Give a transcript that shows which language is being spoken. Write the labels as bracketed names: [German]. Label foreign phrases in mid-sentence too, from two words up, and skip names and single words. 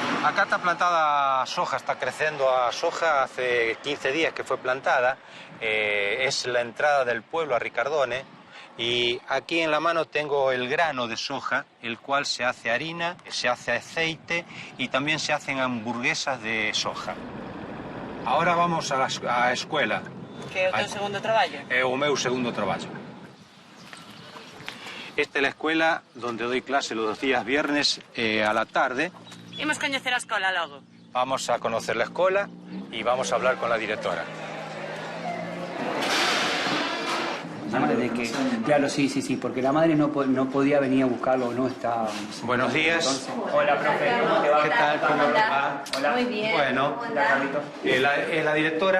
[Spanish] Acá está plantada soja, está creciendo a soja, hace 15 días que fue plantada. Es la entrada del pueblo a Ricardone, y aquí en la mano tengo el grano de soja, el cual se hace harina, se hace aceite y también se hacen hamburguesas de soja. Ahora vamos a la escuela. [Galician] Que é o teu segundo traballo? É o meu segundo traballo. [Spanish] Esta es la escuela donde doy clase los días viernes a la tarde. [Galician] Imos coñecer a escola logo. [Spanish] Vamos a conocer la escuela y vamos a hablar con la directora. De que, claro, sí, porque la madre no podía venir a buscarlo, no está... Buenos días. Entonces, hola, profe, ¿cómo te va? ¿Qué tal? ¿Cómo te va? Hola. Muy bien. Bueno, la directora.